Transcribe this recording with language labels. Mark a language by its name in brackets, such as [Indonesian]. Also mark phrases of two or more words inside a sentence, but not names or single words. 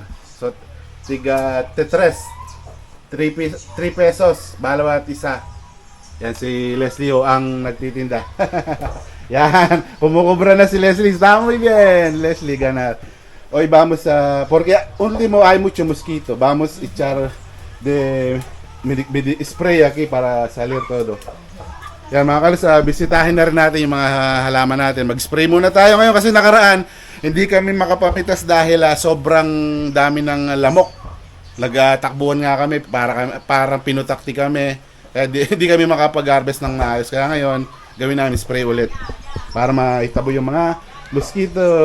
[Filipino] So, tiga 3 pesos. Bawat isa. Yan si Leslie O ang nagtitinda. Yan. Kumukubra na si Leslie. [Spanish] Está muy bien, Leslie, ganar. Hoy vamos a... Porque último hay mucho mosquito. Vamos a echar de spray aquí para salir todo. [Filipino] Yan mga kalis, bisitahin na rin natin yung mga halaman natin. Mag-spray muna tayo ngayon kasi nakaraan hindi kami makapapitas dahil sobrang dami ng lamok. Nagtakbuhan nga kami, parang pinutakti kami. Kaya di kami makapag-harvest ng maayos. Kaya ngayon, gawin namin spray ulit para maitabo yung mga mosquito.